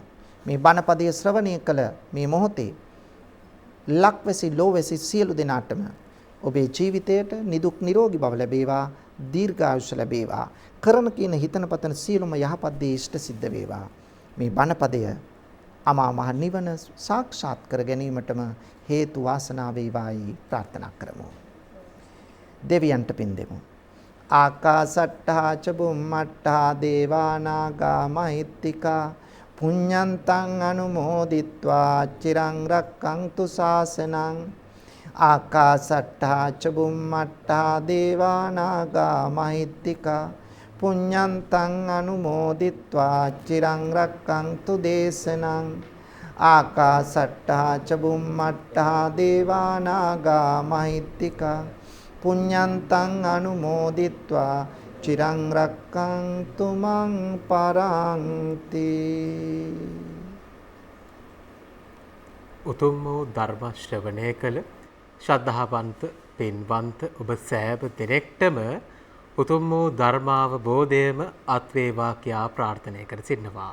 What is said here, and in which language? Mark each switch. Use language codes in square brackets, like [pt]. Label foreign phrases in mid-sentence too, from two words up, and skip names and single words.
[si] මේ බණපදයේ ශ්‍රවණය කළ මේ මොහොතේ ලක්වැසි ලෝවැසි සියලු දෙනාටම ඔබේ ජීවිතයට නිදුක් නිරෝගී බව ලැබේවා දීර්ඝායුෂ ලැබේවා කරන කියන හිතන පතන සියලුම යහපත් දේ ඉෂ්ට සිද්ධ වේවා. මේ බණපදය අමා මහ නිවන සාක්ෂාත් කර ගැනීමටම හේතු වාසනා වේවායි ප්‍රාර්ථනා කරමු. දෙවියන්ට පින් දෙමු. [pi] ආකාසට්ඨා ච බුම්මට්ඨා දේවානාගා මහිත්‍තිකා පුඤ්ඤන්තං අනුමෝදිත්වා චිරං රක්ඛන්තු ශාසනං. ආකාසට්ඨා ච බුම්මට්ඨා දේවානාගා මහිත්‍තිකා පුඤ්ඤන්තං අනුමෝදිත්වා චිරං රක්ඛන්තු දේශනං. ආකාසට්ඨා ච බුම්මට්ඨා දේවානාගා මහිත්‍තිකා පුඤ්ඤන්තං අනුමෝදිත්වා චිරං රක්ඛන්තු මං පරන්ති. [si] උතුම් වූ ධර්ම ශ්‍රවණය කළ ශ්‍රද්ධාවන්ත පින්වන්ත ඔබ සෑම දෙනෙක්ටම උතුම් වූ ධර්මාවබෝධයම අත්වේවා කියා ප්‍රාර්ථනා කර සිටිනවා.